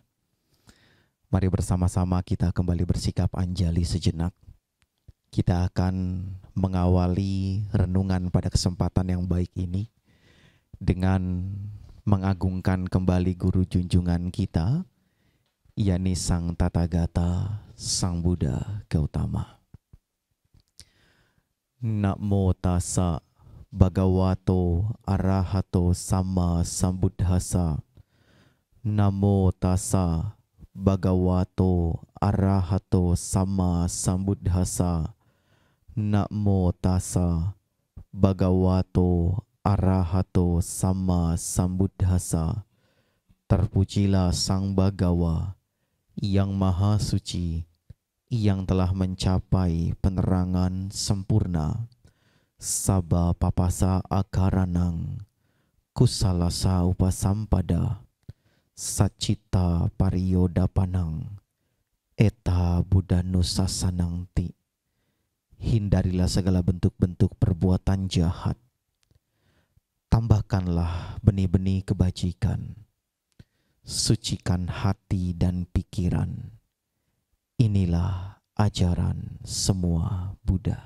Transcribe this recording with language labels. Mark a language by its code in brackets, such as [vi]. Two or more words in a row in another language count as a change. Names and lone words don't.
[id] Mari bersama-sama kita kembali bersikap anjali sejenak. Kita akan mengawali renungan pada kesempatan yang baik ini dengan mengagungkan kembali guru junjungan kita, yakni Sang Tathagata, Sang Buddha Gautama. [pi] Namo tassa Bhagavato arahato sama sambuddhassa. Namo tassa Bhagavato arahato sama sambuddhassa. Namo tassa Bhagavato arahato sama sambuddhassa. [id] Terpujilah Sang Bhagawa yang maha suci, yang telah mencapai penerangan sempurna. [pi] Sabba papasa akaranang kusalasa upasampada sacita pariyodapanang eta buddhanusasanang ti. [id] Hindarilah segala bentuk-bentuk perbuatan jahat. Tambahkanlah benih-benih kebajikan. Sucikan hati dan pikiran. Inilah ajaran semua Buddha.